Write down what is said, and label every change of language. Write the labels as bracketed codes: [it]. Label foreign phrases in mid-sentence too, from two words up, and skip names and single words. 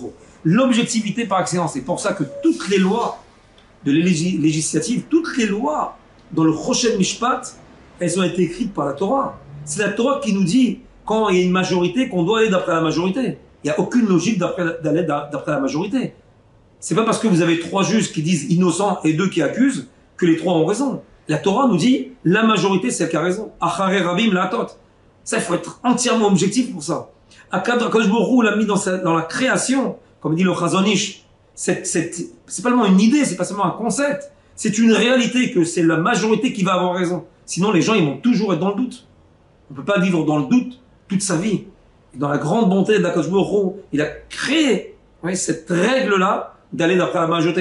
[fr] L'objectivité par excellence. C'est pour ça que toutes les lois de législatives, toutes les lois dans le Choshen Mishpat, elles ont été écrites par la Torah. C'est la Torah qui nous dit, quand il y a une majorité, qu'on doit aller d'après la majorité. Il n'y a aucune logique d'aller d'après la majorité. C'est pas parce que vous avez 3 juges qui disent innocent et 2 qui accusent que les 3 ont raison. La Torah nous dit la majorité c'est elle qui a raison. [he] אחרי רבים להטות. [fr] Ça, il faut être entièrement objectif pour ça. Akadosh Baruch Hu l'a mis dans la création, comme dit le Chazon Ish. C'est pas seulement une idée, c'est pas seulement un concept. C'est une réalité que c'est la majorité qui va avoir raison. Sinon, les gens ils vont toujours être dans le doute. On peut pas vivre dans le doute toute sa vie. Et dans la grande bonté d'Akadosh Baruch Hu, il a créé cette règle-là d'aller d'après la majorité.